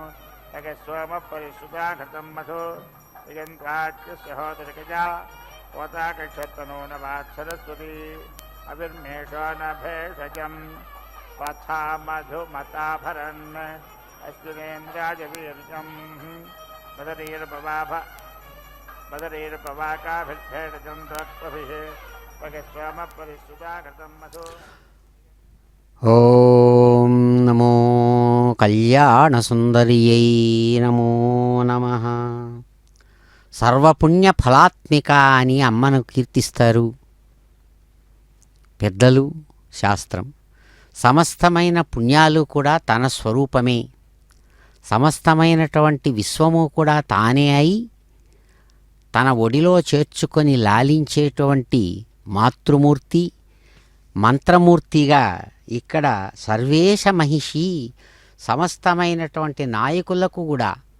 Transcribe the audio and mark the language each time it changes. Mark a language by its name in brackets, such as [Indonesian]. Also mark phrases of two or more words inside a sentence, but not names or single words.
[Sanskrit] जगस्वमपरिश्रुता घृतं मधु दिगन्त्राच्यस्य होतरिकजा होताकक्षत्तनो न वात्सरस्वती अविर्मेषो न भेषजम् पथा मधुमताभरन् अस्मिनेन्द्राजवीर्यम् मदरीर्पवाकाभिर्भेषजम् त्वत्पभिः जगस्वमपरिश्रुता घृतं मधु ఓం నమో కళ్యాణసుందర్యై నమో నమః. సర్వపుణ్య ఫలాత్మిక [Telugu] అని అమ్మను కీర్తిస్తారు పెద్దలు. శాస్త్రం సమస్తమైన పుణ్యాలు కూడా తన స్వరూపమే, సమస్తమైనటువంటి విశ్వము కూడా తానే అయి తన ఒడిలో చేర్చుకొని లాలించేటువంటి మాతృమూర్తి, మంత్రమూర్తిగా ఇక్కడ సర్వేశ మహిషి సమస్తమైనటువంటి నాయకులకు కూడా